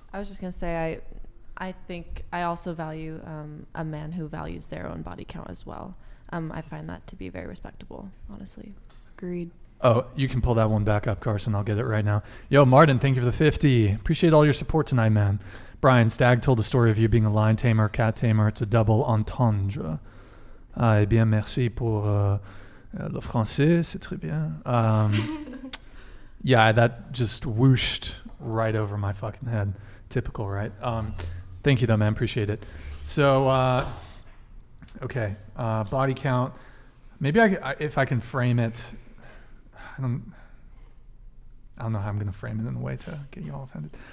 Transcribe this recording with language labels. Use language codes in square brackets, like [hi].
[en] I was just gonna say I think I also value a man who values their own body count as well. I find that to be very respectable, honestly. Agreed. Oh, you can pull that one back up, Carson. I'll get it right now. Yo, Martin, thank you for the 50. Appreciate all your support tonight, man. Brian, Stag told the story of you being a lion tamer, cat tamer. It's a double entendre. [fr] Eh bien, merci pour le français. C'est très bien. [en] Yeah, that just whooshed right over my fucking head. Typical, right? Thank you, though, man. Appreciate it. So, okay. Body count. Maybe if I can frame it, I don't know how I'm going to frame it in a way to get you all offended.